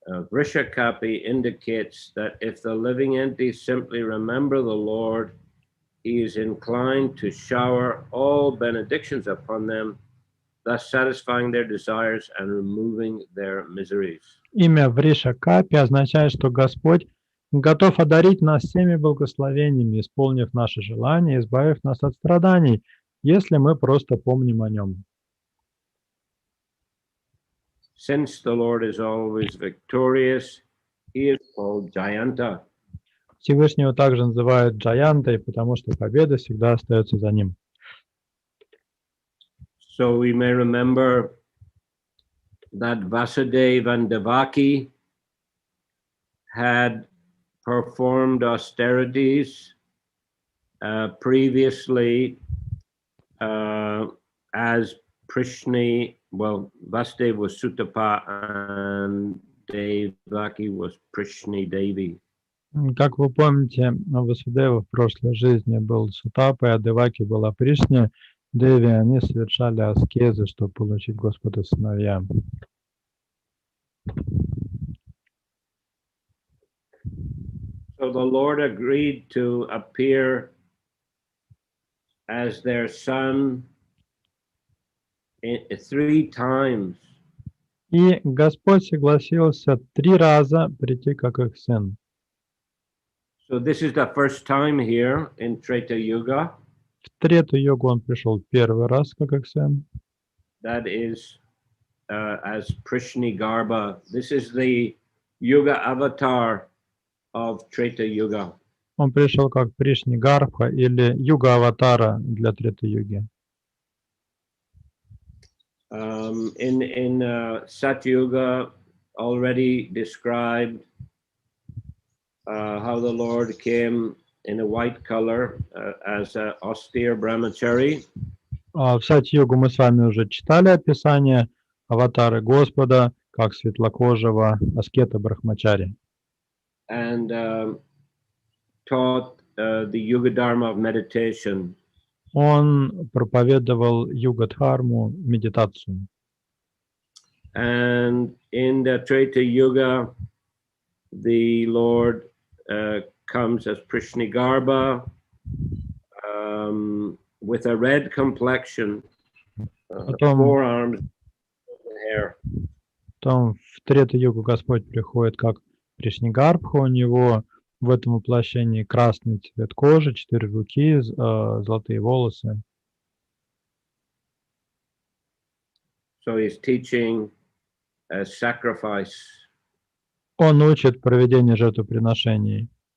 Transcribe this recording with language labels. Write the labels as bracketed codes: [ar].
[en] Vrishakapi indicates that if the living entities simply remember the Lord, he is inclined to shower all benedictions upon them, thus satisfying their desires and removing their miseries. [ru] Имя Вришакапи означает, что Господь готов одарить нас всеми благословениями, исполнив наши желания, избавив нас от страданий, если мы просто помним о Нем. [en] Since the Lord is always victorious, he is called Jayanta. [ru] Всевышнего также называют Джаянтой, потому что победа всегда остается за Ним. [en] So we may remember that Vasudeva and Devaki had performed austerities previously as Prishni, well, Vasudeva was Sutapa and Devaki was Prishni Devi. [ru] Как вы помните, Васудева в прошлой жизни был Сутапой, а Деваки была Пришни Деви. Они совершали аскезы, чтобы получить Господа сыновья. [en] So the Lord agreed to appear as their son 3 times. [ru] И Господь согласился 3 раза прийти как их сын. [en] So this is the first time here in Treta Yuga. [ru] В Трету йогу он пришел первый раз как их сын. [en] That is as Prishni Garba. This is the Yuga avatar of Treta Yuga. [ru] Он пришел как Пришни Гарбха или Юга-аватара для Треты Юги. [en] In Satyuga already described how the Lord came in a white color as an austere brahmachari. [ru] В Сати-йогу мы с вами уже читали описание аватары Господа как светлокожего аскета Брахмачари. [en] And taught the Yuga Dharma of meditation. [ru] Он проповедовал юга-дхарму, медитацию. [en] And in the Treta Yuga, the Lord comes as Prishni Garba with a red complexion, forearms, hair. [ru] Потом в Трету йогу Господь приходит как Пришнигарбха, у него в этом воплощении красный цвет кожи, 4 руки, золотые волосы. [en] So he's teaching sacrifice. [ru] Он учит проведение жертвоприношений.